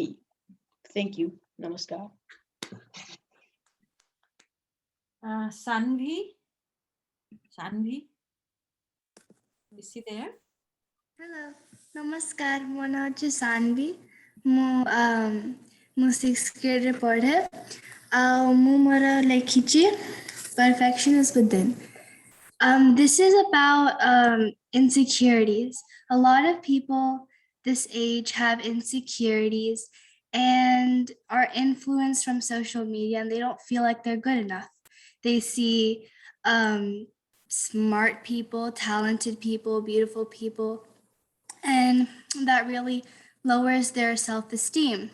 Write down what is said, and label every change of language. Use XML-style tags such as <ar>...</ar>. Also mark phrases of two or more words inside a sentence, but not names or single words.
<en>Thank you. Namaskar. Sanvi, is she there? Hello, namaskar. My name is Sanvi.</en> <or>Mu</or> <en>6th grade</en> <or>ରେ ପଢ଼େ ମୁ ମୋର ଲେଖିଛି</or> <en>perfection is within. This is about insecurities. A lot of people this age have insecurities and are influenced from social media, and they don't feel like they're good enough. They see smart people, talented people, beautiful people, and that really lowers their self-esteem.</en>